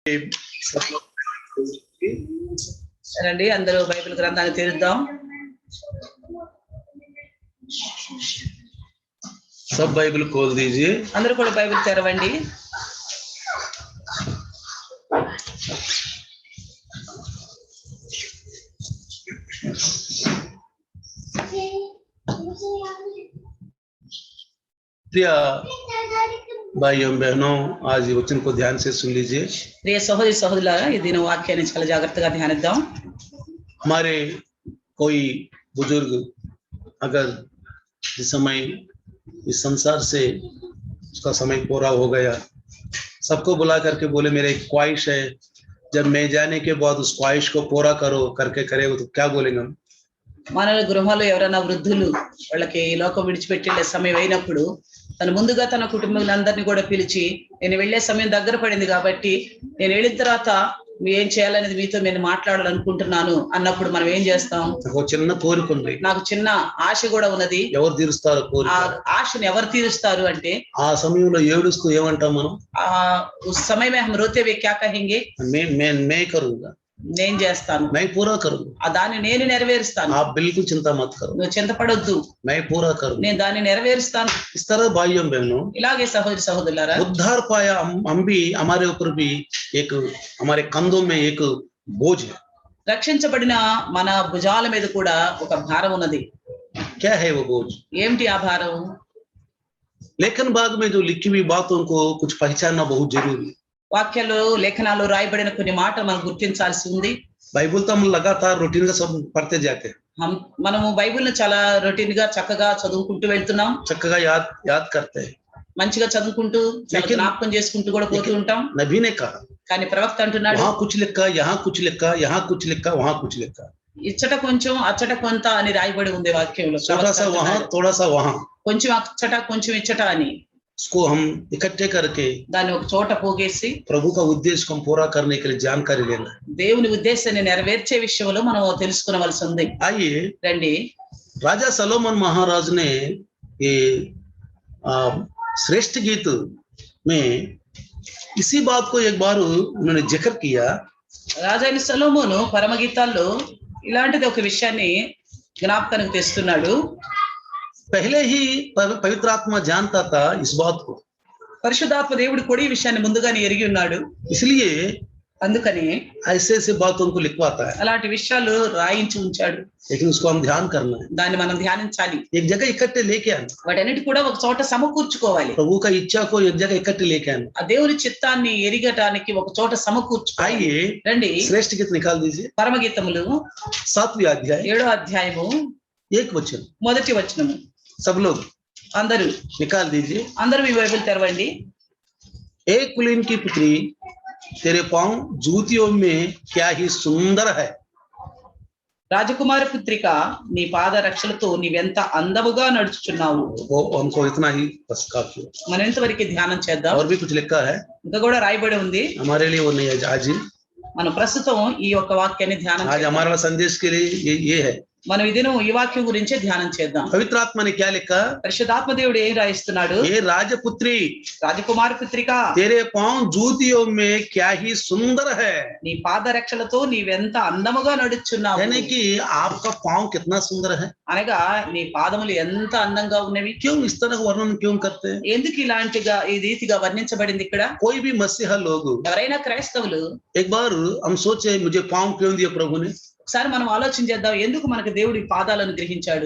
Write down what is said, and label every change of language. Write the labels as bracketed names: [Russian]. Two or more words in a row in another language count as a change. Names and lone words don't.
[Telugu] రండి అందరూ బైబిల్ గ్రంథాన్ని తెరుద్దాం. [Hindi] सब बाइबल खोल दीजिए. [Telugu] అందరూ కూడా బైబిల్ తెరవండి. [Hindi] प्रिय भाइयों बहनों, आज ये वचन को ध्यान से सुन लीजिए. [Telugu] ప్రియ సహోదరి సహోదరులారా, ఈ దిన వాక్యాన్ని చాలా జాగ్రత్తగా ధ్యానిద్దాం. [Hindi] हमारे कोई बुजुर्ग अगर इस समय इस संसार से उसका समय पूरा हो गया, सबको बुला करके बोले मेरे एक ख्वाहिश है, जब मैं जाने के बाद उस ख्वाहिश को पूरा करो करके करेगा तो क्या बोलेंगे हम? [Telugu] మన గృహంలో ఎవరైనా వృద్ధులు వాళ్ళకి ఈ లోకం విడిచిపెట్టే సమయం అయినప్పుడు తను ముందుగా తన కుటుంబాలందరినీ కూడా పిలిచి, నేను వెళ్లే సమయం దగ్గర పడింది కాబట్టి నేను వెళ్ళిన తర్వాత ఏం చేయాలనేది మీతో నేను మాట్లాడాలనుకుంటున్నాను అన్నప్పుడు మనం ఏం చేస్తాం? చిన్న కోరిక ఉంది, నాకు చిన్న ఆశ కూడా ఉన్నది. ఎవరు తీరుస్తారు కోరిక? ఆ ఆశను ఎవరు తీరుస్తారు అంటే ఆ సమయంలో ఏడుస్తూ ఏమంటాం మనం? [Hindi] ఆ ఉస్ समय में हम रोते हुए क्या कहेंगे? मैं करूंगा, [Telugu] నేను చేస్తాను, [Hindi] मैं पूरा करूंगा, [Telugu] ఆ దాన్ని నేను నెరవేరుస్తాను, [Hindi] आप बिल्कुल चिंता मत करो, [Telugu] నువ్వు చింతపడొద్దు, [Hindi] मैं पूरा करूंगा. [Telugu] నేను దాన్ని నెరవేరుస్తాను. [Hindi] इस तरह भाइयों बहनों, [Telugu] ఇలాగే సహోదరి సహోదరులారా, [Hindi] उद्धार पाया हम भी, हमारे ऊपर भी एक, हमारे कंधों में एक बोझ है. [Telugu] రక్షించబడిన మన భుజాల మీద కూడా ఒక భారం ఉన్నది. [Hindi] क्या है वो बोझ? [Telugu] ఏమిటి ఆ భారం? [Hindi] लेखन भाग में जो लिखी हुई बातों को कुछ पहचानना बहुत जरूरी है. [Telugu] వాక్యాలు లేఖనాలు రాయబడిన కొన్ని మాటలు మనం గుర్తించాల్సి ఉంది. [Hindi] बाइबल तो हम लगातार रूटीन का सब पढ़ते जाते हैं, [Telugu] మనము బైబిల్ ని చాలా రొటీన్ గా చక్కగా చదువుకుంటూ వెళ్తున్నాం, [Hindi] చక్కగా याद करते हैं, [Telugu] మంచిగా చదువుకుంటూ జ్ఞాపకం చేసుకుంటూ కూడా పోతూ ఉంటాం. [Hindi] नबी ने कहा, [Telugu] కానీ ప్రవక్త అంటున్నాడు, [Hindi] वहां कुछ लिखा, यहाँ कुछ लिखा, यहाँ कुछ लिखा, वहां कुछ लिखा. [Telugu] ఇచ్చట కొంచెం అచ్చట కొంత అని రాయబడి ఉంది వాక్యంలో. [Hindi] थोड़ा सा वहां, थोड़ा सा वहां, [Telugu] కొంచెం అచ్చట కొంచెం ఇచ్చట అని [Hindi] उसको हम इकट्ठे करके [Telugu] దాన్ని ఒక చోట పోగేసి [Hindi] प्रभु का उद्देश्य को पूरा करने के लिए जानकारी लेना. [Telugu] దేవుని ఉద్దేశాన్ని నెరవేర్చే విషయంలో మనం తెలుసుకోవలసి ఉంది. [Hindi] आइए, [Telugu] రండి. [Hindi] राजा सलोमन महाराज ने ये श्रेष्ठ गीत में इसी बात को एक बार उन्होंने जिक्र किया. [Telugu] రాజైన సొలొమోను పరమగీతాల్లో ఇలాంటిది ఒక విషయాన్ని జ్ఞాపకానికి తెస్తున్నాడు. [Hindi] पहले ही पवित्र आत्मा जानता था इस बात को, [Telugu] పరిశుద్ధాత్మ దేవుడు కూడా ఈ విషయాన్ని ముందుగానే ఎరిగి ఉన్నాడు. [Hindi] इसलिए [Telugu] అందుకని [Hindi] ऐसे ऐसे बातों को लिखवाता है, [Telugu] అలాంటి విషయాలు రాయించి ఉంచాడు. [Hindi] लेकिन उसको हम ध्यान करना है, [Telugu] దాన్ని మనం ధ్యానించాలి. [Hindi] एक जगह इकट्ठे लेके आना, [Telugu] వాటన్నిటి కూడా ఒక చోట సమకూర్చుకోవాలి. [Hindi] प्रभु का इच्छा को एक जगह इकट्ठे लेके आना. [Telugu] ఆ దేవుని చిత్తాన్ని ఎరిగటానికి ఒక చోట సమకూర్చుకోవాలి. [Hindi] आइए, [Telugu] రండి. [Hindi] श्रेष्ठ गीत निकाल दीजिए, [Telugu] పరమగీతములు [Hindi] 7वीं अध्याय [Telugu] 7వ అధ్యాయము [Hindi] 1 वचन. [Telugu] మొదటి వచనము. [Hindi] सब लोग [Telugu] అందరూ [Hindi] निकाल दीजिए. [Telugu] అందరూ మీ బైబిల్ తెరవండి. [Hindi] एक कुलीन की पुत्री, तेरे पांव जूतियों में क्या ही सुंदर है. [Telugu] రాజకుమార పుత్రిక, నీ పాద రక్షలతో నీవెంత అందముగా నడుచుచున్నావు. [Hindi] वो हमको इतना ही बस काफी है. [Telugu] మనం ఇంతవరకు ధ్యానం చేద్దాం. [Hindi] और भी कुछ लिखा है, [Telugu] ఇంకా కూడా రాయబడి ఉంది. [Hindi] हमारे लिए वो नहीं है. आज [Telugu] మనం ప్రస్తుతం ఈ యొక్క వాక్యాన్ని ధ్యానం [Hindi] आज [Telugu] చేద్దాం. [Hindi] हमारा संदेश के लिए ये है. [Telugu] మనం ఈ దినం ఈ వాక్యం గురించి ధ్యానం చేద్దాం. [Hindi] पवित्र आत्मा ने क्या लिखा? [Telugu] పరిశుద్ధాత్మ దేవుడు ఏం రాయిస్తున్నాడు? [Hindi] ये राजपुत्री, [Telugu] రాజకుమార పుత్రిక, [Hindi] तेरे पांव जूतियों में क्या ही सुंदर है. [Telugu] నీ పాద రక్షలతో నీవెంత అందముగా నడుచున్నావు. [Hindi] यानी कि आपका पांव कितना सुंदर है. [Telugu] అనగా నీ పాదములు ఎంత అందంగా ఉన్నవి. [Hindi] क्यों इस तरह का वर्णन क्यों करते हैं? [Telugu] ఎందుకు ఇలాంటిగా ఈ రీతిగా వర్ణించబడింది ఇక్కడ? [Hindi] कोई भी मसीहा लोग, [Telugu] ఎవరైనా క్రైస్తవులు [Hindi] एक बार हम सोचे मुझे पांव क्यों दिया प्रभु ने. [Telugu] ఒకసారి మనం ఆలోచన చేద్దాం, ఎందుకు మనకు దేవుడి పాదాలను గ్రహించాడు?